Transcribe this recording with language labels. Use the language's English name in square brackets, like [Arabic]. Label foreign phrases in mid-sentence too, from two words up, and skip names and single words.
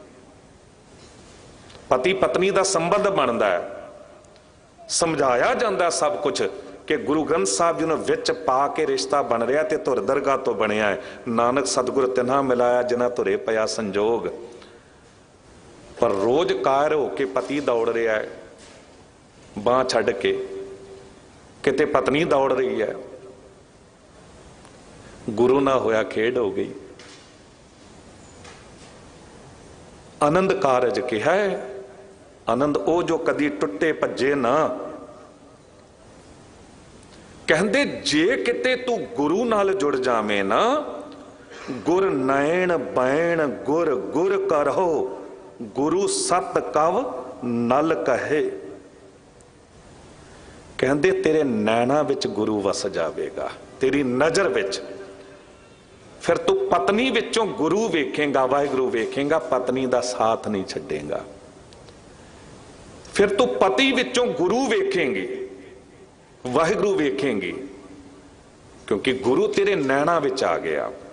[Punjabi] ਪਤੀ ਪਤਨੀ ਦਾ ਸੰਬੰਧ ਬਣਦਾ ਹੈ, ਸਮਝਾਇਆ ਜਾਂਦਾ ਸਭ ਕੁਝ ਕਿ ਗੁਰੂ ਗ੍ਰੰਥ ਸਾਹਿਬ ਜੀ ਨੂੰ ਵਿੱਚ ਪਾ ਕੇ ਰਿਸ਼ਤਾ ਬਣ ਰਿਹਾ ਤੇ ਧੁਰ ਦਰਗਾਹ ਤੋਂ ਬਣਿਆ ਹੈ। ਨਾਨਕ ਸਤਿਗੁਰ ਤਿਨਾ ਮਿਲਾਇਆ ਜਿਨ੍ਹਾਂ ਧੁਰੇ ਪਿਆ ਸੰਜੋਗ। ਪਰ ਰੋਜ਼ ਕਾਇਰ ਹੋ ਕੇ ਪਤੀ ਦੌੜ ਰਿਹਾ ਹੈ ਬਾਂਹ ਛੱਡ ਕੇ, ਕਿਤੇ ਪਤਨੀ ਦੌੜ ਰਹੀ ਹੈ, ਗੁਰੂ ਨਾ ਹੋਇਆ ਖੇਡ ਹੋ ਗਈ। ਅਨੰਦ ਕਾਰਜ ਕਿਹਾ ਹੈ, ਅਨੰਦ ਓ ਜੋ ਕਦੀ ਟੁੱਟੇ ਭੱਜੇ ਨਾ। ਕਹਿੰਦੇ ਜੇ ਕਿਤੇ ਤੂੰ ਗੁਰੂ ਨਾਲ ਜੁੜ ਜਾਵੇ ਨਾ, ਗੁਰ ਨੈਣ ਬੈਣ ਗੁਰ ਗੁਰ ਕਰਹੋ, ਗੁਰੂ ਸਤ ਕਵ ਨਲ ਕਹੇ। ਕਹਿੰਦੇ ਤੇਰੇ ਨੈਣਾਂ ਵਿੱਚ ਗੁਰੂ ਵੱਸ ਜਾਵੇਗਾ, ਤੇਰੀ ਨਜ਼ਰ ਵਿੱਚ। ਫਿਰ ਤੂੰ ਪਤਨੀ ਵਿੱਚੋਂ ਗੁਰੂ ਵੇਖੇਗਾ, ਵਾਹਿਗੁਰੂ ਵੇਖੇਗਾ, ਪਤਨੀ ਦਾ ਸਾਥ ਨਹੀਂ ਛੱਡੇਗਾ। ਫਿਰ ਤੂੰ ਪਤੀ ਵਿੱਚੋਂ ਗੁਰੂ ਵੇਖੇਂਗੀ, ਵਾਹਿਗੁਰੂ ਵੇਖੇਂਗੀ, ਕਿਉਂਕਿ ਗੁਰੂ ਤੇਰੇ ਨੈਣਾਂ ਵਿੱਚ ਆ ਗਿਆ।